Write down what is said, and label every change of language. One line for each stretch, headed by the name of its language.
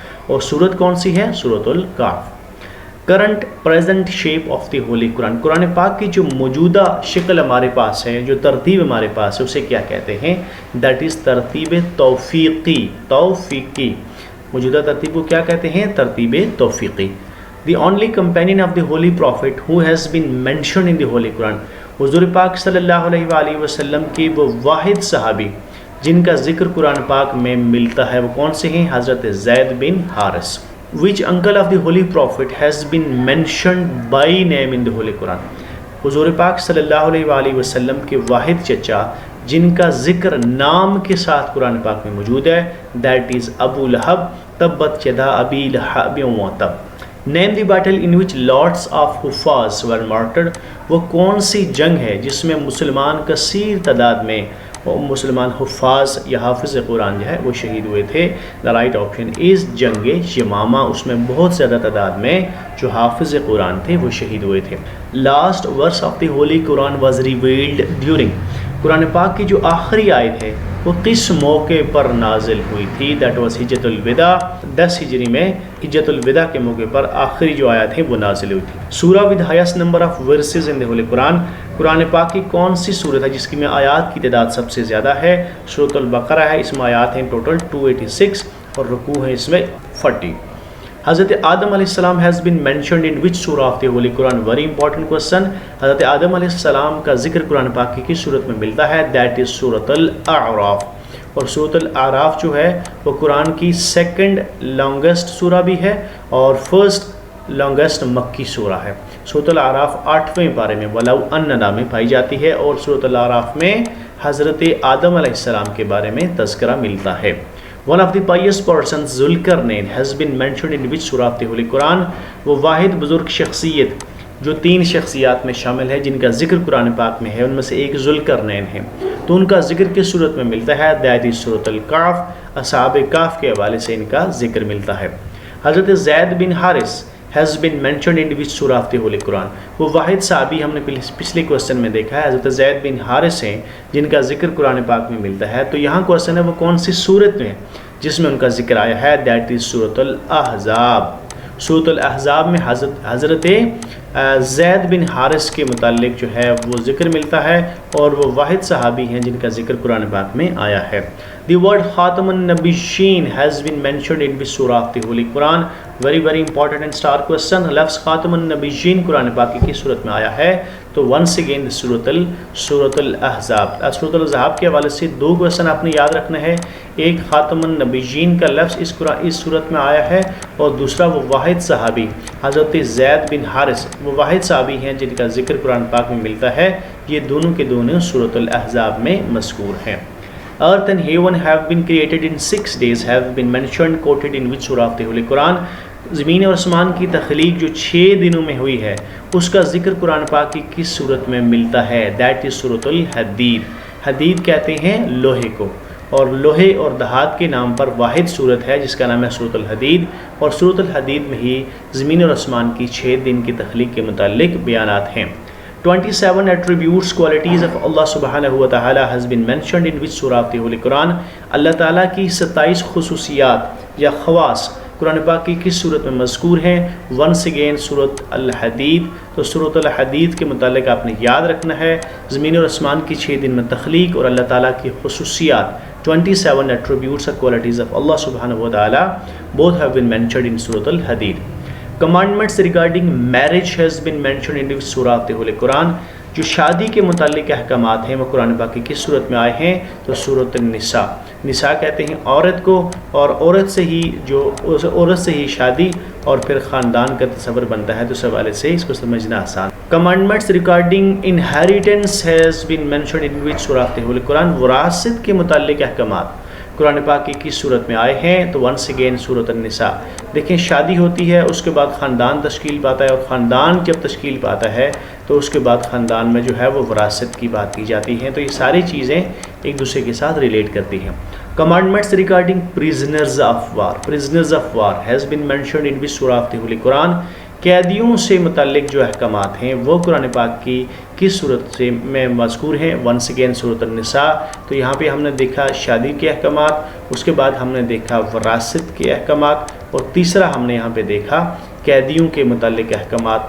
Urdu: اور سورت کون سی ہے؟ سورۃ الکہف.
English: Current present shape of the holy Quran.
Urdu: قرآن پاک کی جو موجودہ شکل ہمارے پاس ہے، جو ترتیب ہمارے پاس ہے، اسے کیا کہتے ہیں؟
English: that is
Urdu: ترتیب توفیقی. موجودہ ترتیب کو کیا کہتے ہیں؟ ترتیب توفیقی.
English: The only companion of the holy prophet who has been mentioned in the holy Quran.
Urdu: حضور پاک صلی اللہ علیہ وآلہ وسلم کے وہ واحد صحابی جن کا ذکر قرآن پاک میں ملتا ہے وہ کون سے ہیں؟ حضرت زید بن Haris.
English: Which uncle of the holy prophet has been mentioned by name in the holy Quran?
Urdu: حضور پاک صلی اللہ علیہ وآلہ وسلم کے واحد چچا جن کا ذکر نام کے ساتھ قرآن پاک میں موجود ہے،
English: that is
Urdu: ابو لہب.
Arabic: تبت یدا ابی لہب وتب.
English: Name the battle in which lots of Hufaz were martyred.
Urdu: وہ کون سی جنگ ہے جس میں مسلمان کثیر تعداد میں مسلمان حفاظ یا حافظ قرآن جو ہے وہ شہید ہوئے تھے؟
English: the right option is
Urdu: جنگ یمامہ. اس میں بہت زیادہ تعداد میں جو حافظ قرآن تھے وہ شہید ہوئے تھے.
English: Last verse of the holy Quran was revealed during.
Urdu: قرآن پاک کی جو آخری آیت ہے وہ کس موقع پر نازل ہوئی تھی؟
English: that was
Urdu: حجۃ الوداع. 10 ہجری میں حجۃ الوداع کے موقع پر آخری جو آیت ہے وہ نازل ہوئی تھی.
English: سورہ with highest number of verses in the holy Quran.
Urdu: قرآن پاک کی کون سی صورت ہے جس کی میں آیات کی تعداد سب سے زیادہ ہے؟ سورۃ البقرہ ہے. اس میں آیات ہیں ٹوٹل 286 اور رکوع ہیں اس میں 40.
English: حضرت آدم علیہ السلام has been mentioned in which surah of the holy Quran? Very important question.
Urdu: حضرت آدم علیہ السلام کا ذکر قرآن پاک کی کس صورت میں ملتا ہے؟
English: that is
Urdu: سورۃ الاعراف. اور سورۃ الاعراف جو ہے وہ قرآن کی
English: second longest
Urdu: سورہ بھی ہے اور
English: first longest
Urdu: مکی سورہ ہے. سورۃ الاعراف 8ویں پارے میں ولو ان میں پائی جاتی ہے اور سورۃ الاعراف میں حضرت آدم علیہ السلام کے بارے میں تذکرہ ملتا ہے.
English: One of the pious persons ذوالقرنین has been mentioned in which surah of the holy Quran?
Urdu: وہ واحد بزرگ شخصیت جو 3 شخصیات میں شامل ہے جن کا ذکر قرآن پاک میں ہے، ان میں سے ایک ذوالقرنین ہے. تو ان کا ذکر کس صورت میں ملتا ہے؟
English: that is
Urdu: سورۃ الکہف. اصحاب کہف کے حوالے سے ان کا ذکر ملتا ہے. حضرت زید بن Haris
English: has been mentioned in which surah of the Holy Quran.
Urdu: وہ واحد صحابی ہم نے پچھلے کوسچن میں دیکھا ہے حضرت زید بن حارث ہیں جن کا ذکر قرآن پاک میں ملتا ہے. تو یہاں کوسچن ہے وہ کون سی صورت میں جس میں ان کا ذکر آیا ہے؟
English: that is
Urdu: سورۃ الاحزاب. سورۃ الاحزاب میں حضرت زید بن حارث کے متعلق جو ہے وہ ذکر ملتا ہے اور وہ واحد صحابی ہیں جن کا ذکر قرآن پاک میں آیا ہے.
English: The word خاتم النبیین has been mentioned in which surah of the Holy Quran. very important and star question.
Urdu: لفظ خاتم النبیین قرآن پاک کی صورت میں آیا ہے. تو
English: once again
Urdu: سورۃ الاحزاب. سورۃ الاحزاب کے حوالے سے دو کوسچن آپ نے یاد رکھنا ہے. ایک خاتم النبیین کا لفظ اس صورت میں آیا ہے اور دوسرا وہ واحد صحابی حضرت زید بن حارث وہ واحد صحابی ہیں جن کا ذکر قرآن پاک میں ملتا ہے. یہ دونوں کے دونوں سورۃ الاحزاب میں مذکور ہیں.
English: Earth and heaven have been created in 6 days have been mentioned quoted in which surah of the Holy Quran.
Urdu: زمین اور آسمان کی تخلیق جو 6 دنوں میں ہوئی ہے اس کا ذکر قرآن پاک کی کس صورت میں ملتا ہے؟
English: that is
Urdu: سورۃ الحدید. حدید کہتے ہیں لوہے کو اور لوہے اور دھات کے نام پر واحد صورت ہے جس کا نام ہے سورۃ الحدید. اور سورۃ الحدید میں ہی زمین اور آسمان کی 6 دن کی تخلیق کے متعلق بیانات ہیں.
English: 27 attributes qualities of Allah subhanahu wa ta'ala has been mentioned in which surah of the Holy Quran.
Urdu: اللہ تعالیٰ کی 27 خصوصیات یا خواص قرآن پاک کی کس صورت میں مذکور ہیں؟
English: once again
Urdu: سورۃ الحدید. تو سورۃ الحدید کے متعلق آپ نے یاد رکھنا ہے زمین اور آسمان کی 6 دن میں تخلیق اور اللہ تعالیٰ کی خصوصیات
English: 27 attributes or qualities of Allah subhanahu wa ta'ala both have been mentioned in
Urdu: سورۃ الحدید.
English: Commandments regarding marriage has been mentioned in the surah of the Holy Quran.
Urdu: جو شادی کے متعلق احکامات ہیں وہ قرآن پاک کی کس صورت میں آئے ہیں؟ تو سورۃ النساء. نساء کہتے ہیں عورت کو اور عورت سے ہی شادی اور پھر خاندان کا تصور بنتا ہے. تو اس حوالے سے اس کو سمجھنا آسان.
English: Commandments regarding inheritance has been mentioned in which surah of the Holy Quran.
Urdu: وراثت کے متعلق احکامات قرآن پاک کی کس صورت میں آئے ہیں؟ تو
English: once again
Urdu: سورۃ النساء. دیکھیں شادی ہوتی ہے اس کے بعد خاندان تشکیل پاتا ہے اور خاندان جب تشکیل پاتا ہے تو اس کے بعد خاندان میں جو ہے وہ وراثت کی بات کی جاتی ہے. تو یہ ساری چیزیں ایک دوسرے کے ساتھ ریلیٹ کرتی ہیں.
English: Commandments regarding prisoners of war. Prisoners of war has been mentioned in which surah of the Holy Quran.
Urdu: قیدیوں سے متعلق جو احکامات ہیں وہ قرآن پاک کی کس صورت سے میں مذکور ہیں؟
English: once again
Urdu: سورۃ النساء. تو یہاں پہ ہم نے دیکھا شادی کے احکامات, اس کے بعد ہم نے دیکھا وراثت کے احکامات اور تیسرا ہم نے یہاں پہ دیکھا قیدیوں کے متعلق احکامات.